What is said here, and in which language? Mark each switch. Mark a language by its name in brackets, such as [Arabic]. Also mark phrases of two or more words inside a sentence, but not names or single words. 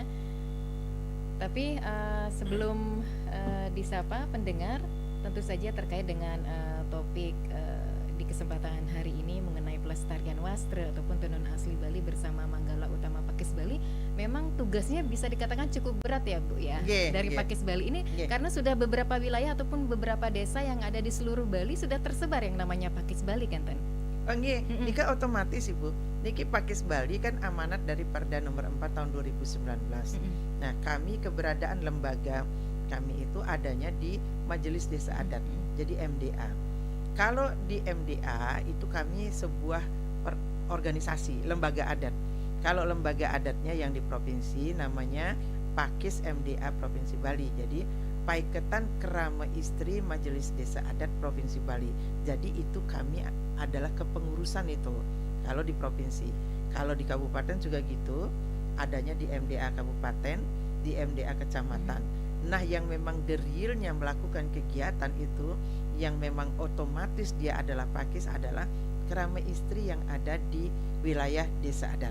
[Indonesian] Tapi sebelum disapa pendengar, tentu saja terkait dengan topik di kesempatan hari ini mengenai pelestarian wastra ataupun tenun asli Bali bersama Manggala Utama Pakis Bali, memang tugasnya bisa dikatakan cukup berat ya Bu ya, dari Pakis Bali ini, karena sudah beberapa wilayah ataupun beberapa desa yang ada di seluruh Bali sudah tersebar yang namanya Pakis Bali kan Tan? Nika otomatis Ibu, niki Pakis Bali kan amanat dari Perda nomor 4 tahun 2019. Nah kami keberadaan lembaga kami itu adanya di Majelis Desa Adat, jadi MDA. Kalau di MDA itu kami sebuah organisasi, lembaga adat. Kalau lembaga adatnya yang di provinsi namanya Pakis MDA Provinsi Bali. Jadi Paiketan Kerama Istri Majelis Desa Adat Provinsi Bali. Jadi itu kami adalah kepengurusan itu kalau di provinsi. Kalau di kabupaten juga gitu, adanya di MDA kabupaten, di MDA kecamatan. Nah yang memang [English] the realnya [Indonesian] melakukan kegiatan itu, yang memang otomatis dia adalah Pakis adalah kerama istri yang ada di wilayah desa adat.